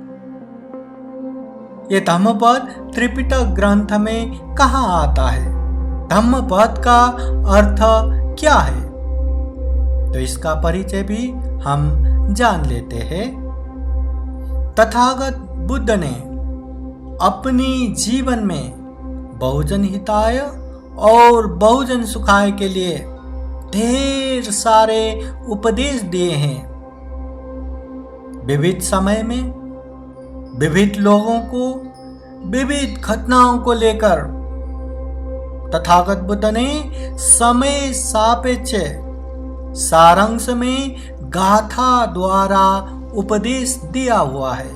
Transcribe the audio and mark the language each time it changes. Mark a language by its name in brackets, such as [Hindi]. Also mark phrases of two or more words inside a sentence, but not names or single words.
[Hindi] ये धम्मपद त्रिपिटक ग्रंथ में कहाँ आता है? धम्मपद का अर्थ क्या है? तो इसका परिचय भी हम जान लेते हैं। तथागत बुद्ध ने अपनी जीवन में [Pali] बहुजन हिताय [Hindi] और [Pali] बहुजन सुखाय [Hindi] के लिए ढेर सारे उपदेश दिए हैं। विविध समय में विविध लोगों को विविध घटनाओं को लेकर तथागत बुद्ध ने समय सापेक्ष सारांश में गाथा द्वारा उपदेश दिया हुआ है।